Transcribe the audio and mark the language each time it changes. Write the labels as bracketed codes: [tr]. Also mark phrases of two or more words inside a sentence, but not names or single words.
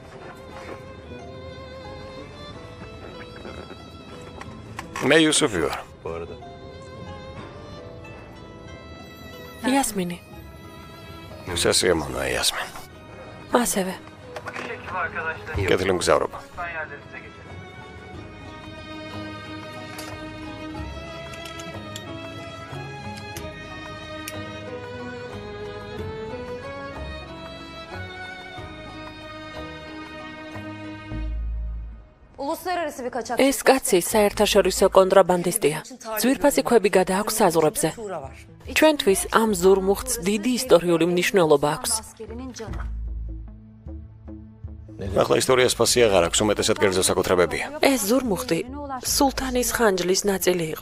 [ka] მე იუსუფი ვარ. იასმინი. სასიამოვნოა იასმინ. ასევე. კეთილი მგზავრობა. [tr] Uluslararası bir kaçak. [ka] ეს კაცი საერთაშორისო კონტრაბანდისტია. ძვირფასი ქვები გადააქვს საზღვრებზე. ჩვენთვის ამ ზურმუხტს დიდი ისტორიული მნიშვნელობა აქვს. ახლა ისტორიას ფასი აღარ აქვს, უმეტესად კერძო საკუთრებებია. ეს ზურმუხტი სულთანის ხანჯლის ნაწილი იყო.